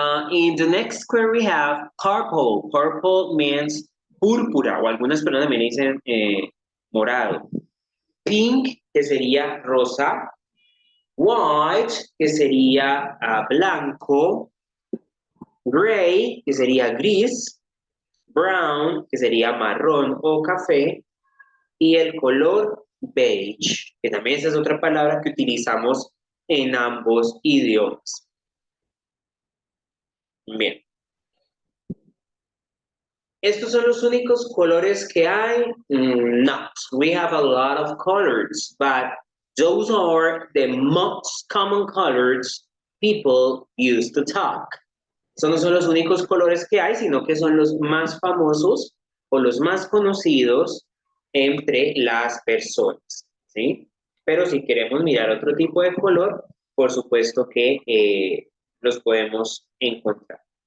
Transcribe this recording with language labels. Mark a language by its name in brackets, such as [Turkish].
[English] In the next square we have purple. Purple means [Spanish] púrpura, o algunas personas también dicen morado. Pink, que sería rosa. White, que sería blanco. Gray, que sería gris. Brown, que sería marrón o café. Y el color beige, que también esa es otra palabra que utilizamos en ambos idiomas. Bien. ¿Estos son los únicos colores que hay? [English] Not. We have a lot of colors, but those are the most common colors people use to talk. [Spanish] Estos no son los únicos colores que hay, sino que son los más famosos o los más conocidos entre las personas, ¿sí? Pero si queremos mirar otro tipo de color, por supuesto que los podemos encontrar.